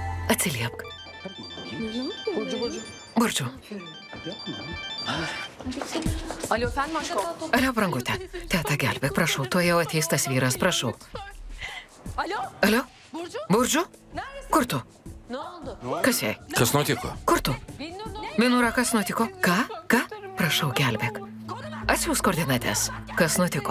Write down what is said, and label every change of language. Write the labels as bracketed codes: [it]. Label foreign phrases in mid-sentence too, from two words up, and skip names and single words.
[lt] Atsiliepk. Burcu. [tr] Alo efendim aşkım. [lt] Alio, brangutė. Teta, gelbėk, prašau, tuo jau ateis tas vyras, prašau. [tr] Alo. [lt] Alio? Burcu? Kur tu? [tr] Ne oldu? [lt] Kas jai? Kas nutiko? Kur tu? Binura, kas nutiko? Ką? Prašau, gelbėk. Atsiųs koordinates. Kas nutiko?